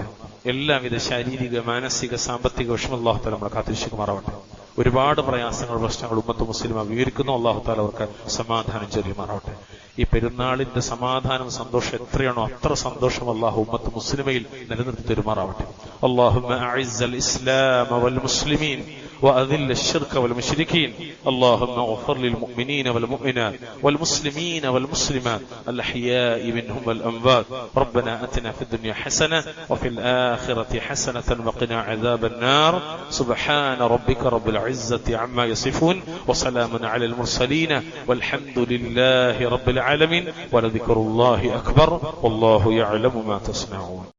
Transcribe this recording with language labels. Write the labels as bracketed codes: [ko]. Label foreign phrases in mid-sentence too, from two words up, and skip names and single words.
[ml] എല്ലാവിധ ശാരീരിക, മാനസിക, സാമ്പത്തിക വിഷമം [ar] الله تعالى [ml] നമ്മളെ കാത്തിരക്ഷിക്കുമാറാവട്ടെ. ഒരുപാട് പ്രയാസങ്ങൾ, പ്രശ്നങ്ങൾ [ar] أمة مسلم [ml] വിവരിക്കുന്നു. [ar] الله تعالى [ml] അവർക്ക് സമാധാനം ചൊരിയുമാറാവട്ടെ. ഈ പെരുന്നാളിന്റെ സമാധാനം, സന്തോഷം എത്രയാണോ അത്ര സന്തോഷം അള്ളാഹു ഉമ്മത്ത് മുസ്ലിമയിൽ നിലനിർത്തി തരുമാറാവട്ടെ. [ar] اللهم أعز الإسلام والمسلمين وأذل الشرك والمشركين اللهم اغفر للمؤمنين والمؤمنات والمسلمين والمسلمات الأحياء منهم والأموات ربنا أتنا في الدنيا حسنة وفي الآخرة حسنة وقنا عذاب النار سبحان ربك رب العزة عما يصفون وسلام على المرسلين والحمد لله رب العالمين ولذكر الله أكبر والله يعلم ما تصنعون.